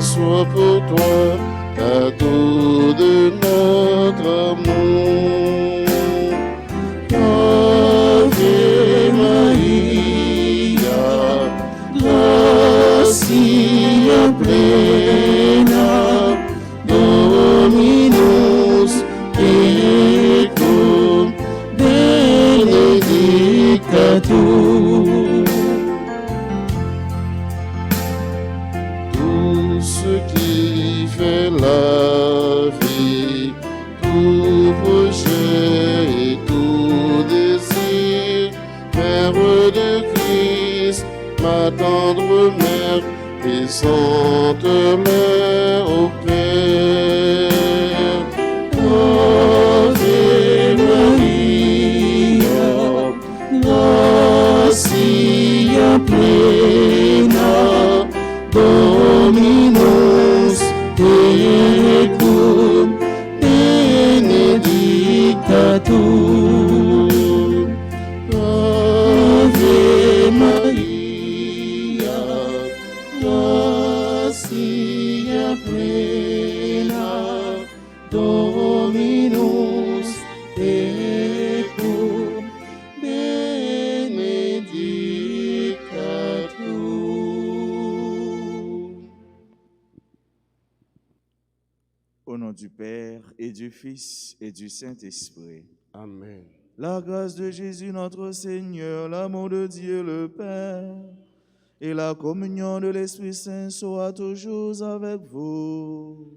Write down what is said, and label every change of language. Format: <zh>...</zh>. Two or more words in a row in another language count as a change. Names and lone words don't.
<fr>soit pour toi, cadeau de notre amour.</fr> <la>Ave Maria, gratia plena, Dominus tecum, benedicta tu.</la> <fr>Tout ce qui fait la vie, tout projet et tout désir, Mère de Christ, ma tendre mère, et sainte mère au Père.</fr> <la>Ave Maria, gratia plena, Dominus tecum, benedicta tu. Ave Maria, gratia plena, Dominus tecum, benedicta tu.</la> <fr>Au nom du Père et du Fils et du Saint-Esprit. Amen. La grâce de Jésus notre Seigneur, l'amour de Dieu le Père et la communion de l'Esprit Saint soit toujours avec vous.</fr>